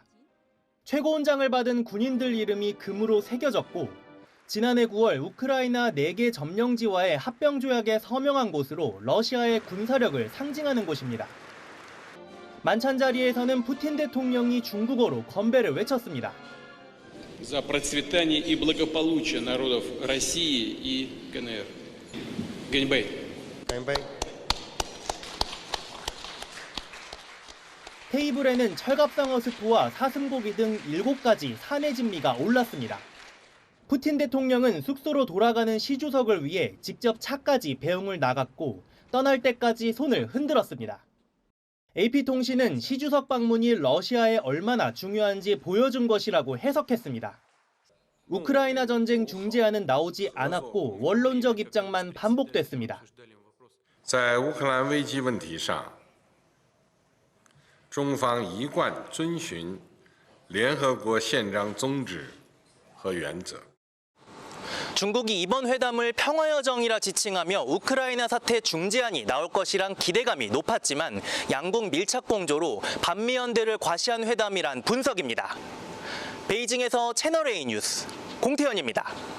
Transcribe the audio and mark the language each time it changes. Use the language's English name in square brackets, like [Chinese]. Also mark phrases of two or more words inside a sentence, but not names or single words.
[Korean] 최고훈장을 받은 군인들 이름이 금으로 새겨졌고 지난해 9월 우크라이나 4개 점령지와의 합병조약에 서명한 곳으로 러시아의 군사력을 상징하는 곳입니다. 만찬 자리에서는 푸틴 대통령이 중국어로 건배를 외쳤습니다. [Russian] За процветание и благополучие народов России и КНР. Ганьбэй. ганьбэй. [Korean] 테이블에는 철갑상어 스프와 사슴고기 등 7가지 산의 진미가 올랐습니다. 푸틴 대통령은 숙소로 돌아가는 시 주석을 위해 직접 차까지 배웅을 나갔고 떠날 때까지 손을 흔들었습니다. AP통신은 시 주석 방문이 러시아에 얼마나 중요한지 보여준 것이라고 해석했습니다. 우크라이나 전쟁 중재안은 나오지 않았고 원론적 입장만 반복됐습니다. [Chinese] 在乌克兰危机问题上，中方一贯遵循联合国宪章宗旨和原则。 [Korean] 중국이 이번 회담을 평화여정이라 지칭하며 우크라이나 사태 중재안이 나올 것이란 기대감이 높았지만 양국 밀착 공조로 반미연대를 과시한 회담이란 분석입니다. 베이징에서 채널A 뉴스 공태현입니다.